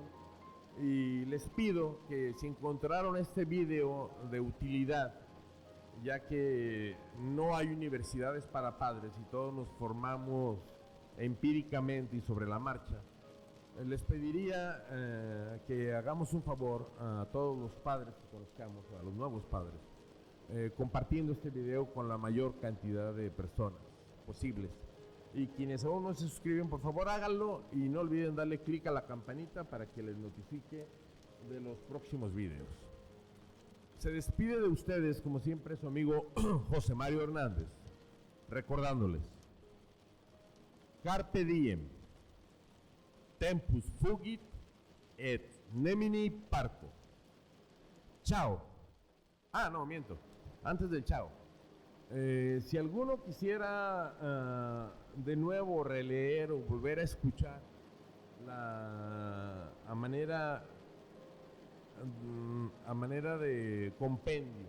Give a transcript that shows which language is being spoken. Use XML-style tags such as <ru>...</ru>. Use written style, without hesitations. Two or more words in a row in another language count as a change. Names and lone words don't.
<es>Y les pido que si encontraron este video de utilidad, ya que no hay universidades para padres y todos nos formamos empíricamente y sobre la marcha, les pediría que hagamos un favor a todos los padres que conozcamos, a los nuevos padres, compartiendo este video con la mayor cantidad de personas posibles. Y quienes aún no se suscriben, por favor háganlo y no olviden darle clic a la campanita para que les notifique de los próximos videos. Se despide de ustedes, como siempre, su amigo José Mario Hernández, recordándoles:</es> <la>Carpe diem, tempus fugit et nemini parco.</la> <es>Chao. No, miento. Antes del chao. Si alguno quisiera de nuevo releer o volver a escuchar a manera de compendio,</es>